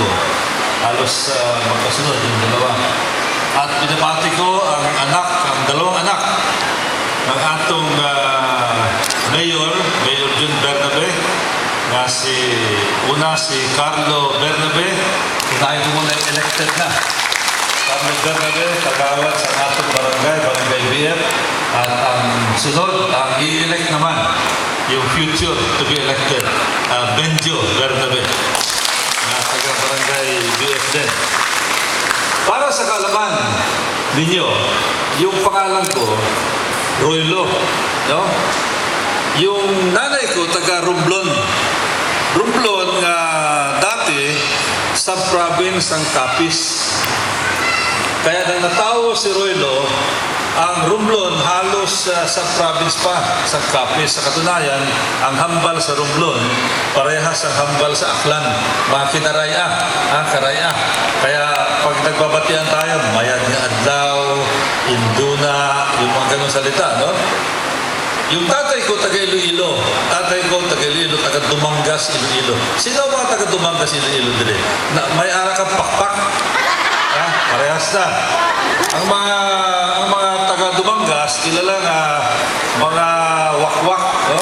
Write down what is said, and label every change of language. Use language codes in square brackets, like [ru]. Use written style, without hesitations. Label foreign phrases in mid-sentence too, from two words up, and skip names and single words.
[tl] Halos magkasunod yung dalawa. At pinamati ko ang dalawang anak ng atong Mayor Jun Bernabe, na si Carlo Bernabe, dahil ko muna elected na. Carlo Bernabe, kagawad sa atong Barangay BF, at ang sunod, ang i-elect naman, yung [en] future to be elected, [tl] Benjo Bernabe, na taga-Barangay BF din. Para sa kaalaman ninyo, yung pangalan ko, Roylo, no? Yung nanay ko, taga-Romblon. Romblon nga dati, sub-province ng Capiz. Kaya nang natawo si Roylo, ang Romblon halos sa province pa, sa Capiz. [hil] Sa katunayan, ang hambal sa Romblon, parehas ang hambal sa Aklan. [tl] Mga kinaraya, karaya. Kaya pag nagbabatian tayo, [krj] Mayad nga Adlaw, [tl] Induna, yung mga ganong salita, no? Yung tatay ko, taga-Iloilo. Taga-Dumangas, Iloilo. [hil] Sino mga taga-Dumangas, Iloilo dili? May ara kang pakpak. Parehas na. Ang mga taga-Dumangas, kilala nga mga wakwak, no?